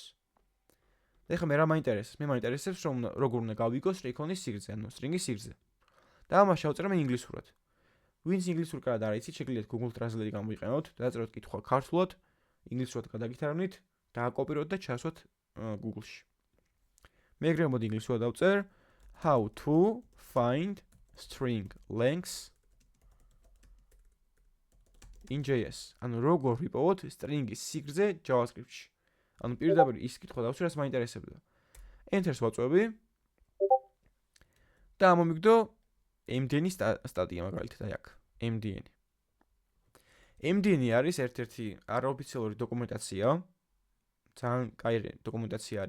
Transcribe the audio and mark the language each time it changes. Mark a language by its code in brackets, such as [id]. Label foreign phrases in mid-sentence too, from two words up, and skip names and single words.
[ka] და ეხლა მე რა მაინტერესებს? მე მაინტერესებს რომ როგორ უნდა გავიგო სტრიქონის სიგრძე, ანუ სტრინგის სიგრძე. და ამას შევწერე მე ინგლისურად. ვინც ინგლისურ კარად არ იცით, შეგიძლიათ Google Translate გამოიყენოთ, დაწეროთ კითხვა ქართულად, ინგლისურად გადაგითარგმნით, დააკოპიროთ და ჩასვათ Google-ში. მე ეგრე მოდი ინგლისურად დავწერ [en] how to find string lengths in JS. [ka] ანუ როგორ ვიპოვოთ სტრინგის სიგრძე JavaScript-ში. ანუ პირდაპირ ის კითხვა დავსვი, რაც მაინტერესებდა. Enter-ს ვაწვევი და ამომიგდო MDN-ის სტატია მაგალითად აი აქ, MDN. MDN არის ერთ-ერთი არაოფიციალური დოკუმენტაცია, ძალიან კაი დოკუმენტაცია არის.